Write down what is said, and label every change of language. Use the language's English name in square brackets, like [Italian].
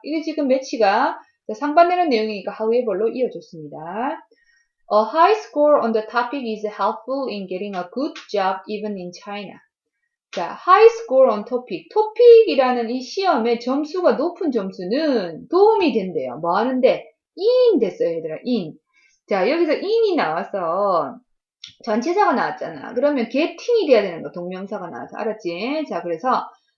[Korean] 이게 지금 매치가 상반되는 내용이니까 however로 이어졌습니다. [English] A high score on the topic is helpful in getting a good job even in China. 자, high score on topic. [Korean] topic이라는 이 시험의 점수가 높은 점수는 도움이 된대요. 뭐 하는데? in 됐어요, 얘들아. in. 자, 여기서 in이 나와서 전치사가 나왔잖아. 그러면 getting이 돼야 되는 거. 동명사가 나와서. 알았지? 자, 그래서